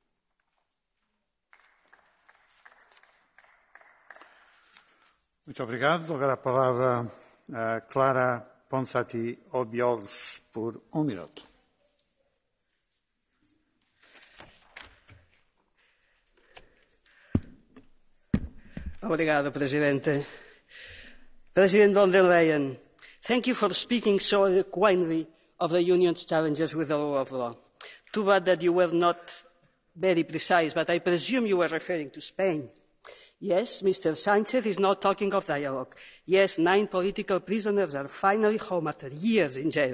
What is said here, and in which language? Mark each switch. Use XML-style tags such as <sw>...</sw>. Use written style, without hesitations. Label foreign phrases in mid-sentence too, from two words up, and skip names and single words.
<pt>Muito obrigado. Agora a palavra a Clara Ponsati Obiols por minuto. Obrigado, Presidente.</pt> <en>President von der Leyen, thank you for speaking so eloquently of the Union's challenges with the rule of law. Too bad that you were not very precise, but I presume you were referring to Spain. Yes, Mr. Sánchez is not talking of dialogue. Yes, 9 political prisoners are finally home after years in jail.</en>